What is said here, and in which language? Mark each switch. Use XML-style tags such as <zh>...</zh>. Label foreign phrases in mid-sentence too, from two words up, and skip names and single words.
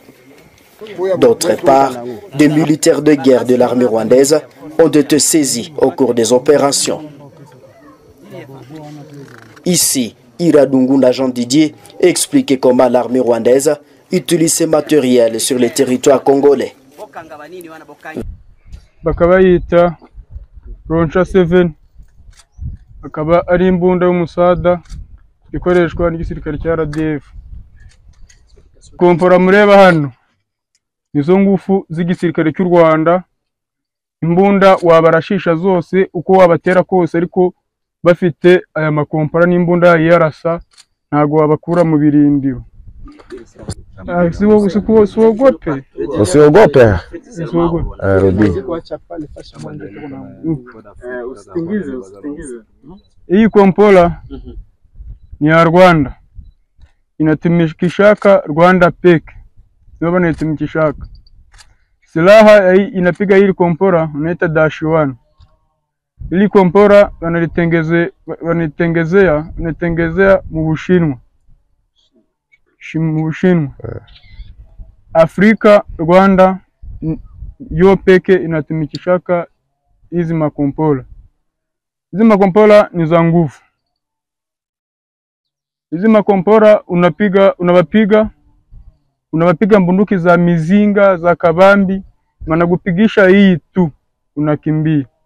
<fr>D'autre part, des militaires de guerre de l'armée rwandaise ont été saisis au cours des opérations. Ici, Iradungunda Jean Didier explique comment l'armée rwandaise utilise ces matériels sur les territoires congolais.</fr> <rw>Bakabayita Roncha 7 akaba ari imbunda y'umusada ikoreshwa n'igisirikare cya RDF. Kompora mureba hano nizo ngufu z'igisirikare cy'u Rwanda. Imbunda wabarashisha zose uko wabatera kose, ariko bafite aya makompora n'imbunda yarasa ntago wabakura mu birindiro.</rw> <sw>Usiogope. Rudi. Hii kompora ni ya Rwanda. Inatumikishaka Rwanda peke. Sio inatumikishaka. Silaha inapiga hili kompora unaita -1. Hili kompora wanatengezea mu Bushinwa. Afrika, Rwanda yo peke inatumikishaka hizi makompora. Hizi makompora ni za nguvu. Hizi makompora unawapiga mbunduki za mizinga, za kabambi, wanakupigisha hii tu unakimbia.</sw>